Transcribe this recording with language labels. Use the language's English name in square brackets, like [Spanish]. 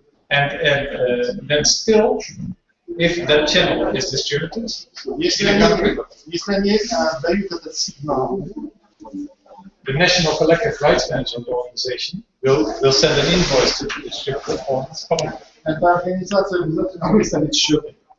[English] And then still, if that channel is distributed, [Russian] если они дают этот сигнал, [English] the National Collective Rights Management Organization will send an invoice to the distributor on its comment. [Russian] эта организация обязательно выставит счеты.